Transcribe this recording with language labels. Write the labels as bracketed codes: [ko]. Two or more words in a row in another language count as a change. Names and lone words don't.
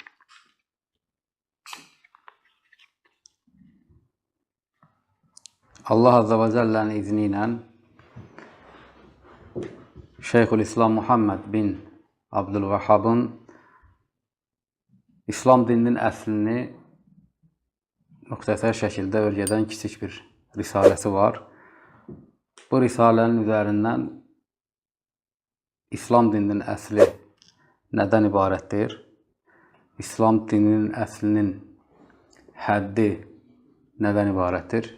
[ar] الله عز وجل'nin [az] izniyle Şeyhülislam Muhammed bin Abdülvehhab'ın İslam dininin əslini müxtəsər şəkildə öyrədən kiçik bir risaləsi var. Bu risalənin üzərindən İslam dininin əsli nədən ibarətdir? İslam dininin əslinin həddi nədən ibarətdir?